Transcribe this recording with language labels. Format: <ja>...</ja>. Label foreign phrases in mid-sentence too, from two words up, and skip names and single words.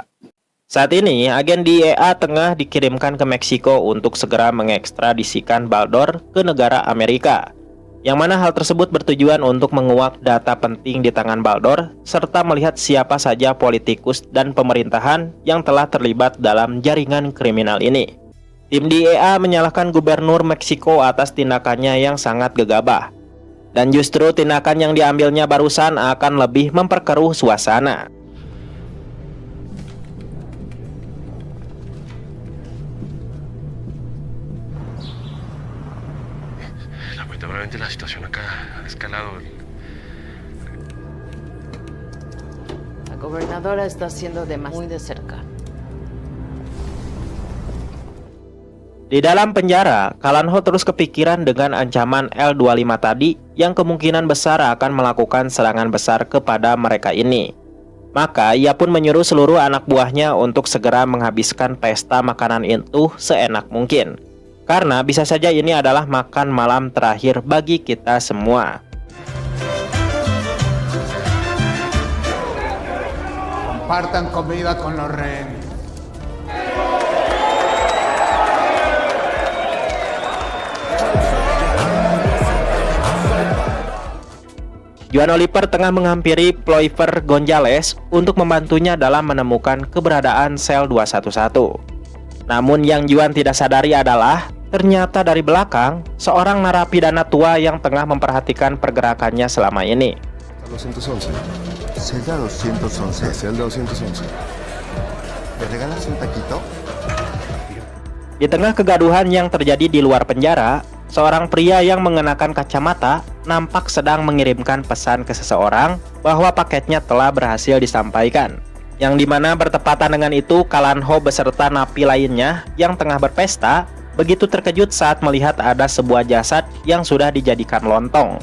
<id>Saat ini, agen DEA tengah dikirimkan ke Meksiko untuk segera mengekstradisikan Baldor ke negara Amerika, yang mana hal tersebut bertujuan untuk menguak data penting di tangan Baldor, serta melihat siapa saja politikus dan pemerintahan yang telah terlibat dalam jaringan kriminal ini. Tim DEA menyalahkan gubernur Meksiko atas tindakannya yang sangat gegabah, dan justru tindakan yang diambilnya barusan akan lebih memperkeruh suasana.</id> <es>Lamentablemente la situación acá ha escalado. La gobernadora está haciendo muy de cerca.</es> <id>Di dalam penjara, Kalan Ho terus kepikiran dengan ancaman L25 tadi yang kemungkinan besar akan melakukan serangan besar kepada mereka ini. Maka ia pun menyuruh seluruh anak buahnya untuk segera menghabiskan pesta makanan itu seenak mungkin, karena bisa saja ini adalah makan malam terakhir bagi kita semua.</id> <es>Compartan comida con los rehenes.</es> <id>Juan Oliver tengah menghampiri Ploifer Gonzales untuk membantunya dalam menemukan keberadaan sel 211. Namun yang Juan tidak sadari adalah ternyata dari belakang seorang narapidana tua yang tengah memperhatikan pergerakannya selama ini.</id> <es>211. Celda 211. Celda 211. ¿Me regalas un taquito?</es> <id>Di tengah kegaduhan yang terjadi di luar penjara, seorang pria yang mengenakan kacamata nampak sedang mengirimkan pesan ke seseorang bahwa paketnya telah berhasil disampaikan. Yang dimana bertepatan dengan itu, Kalanho beserta napi lainnya yang tengah berpesta begitu terkejut saat melihat ada sebuah jasad yang sudah dijadikan lontong.</id>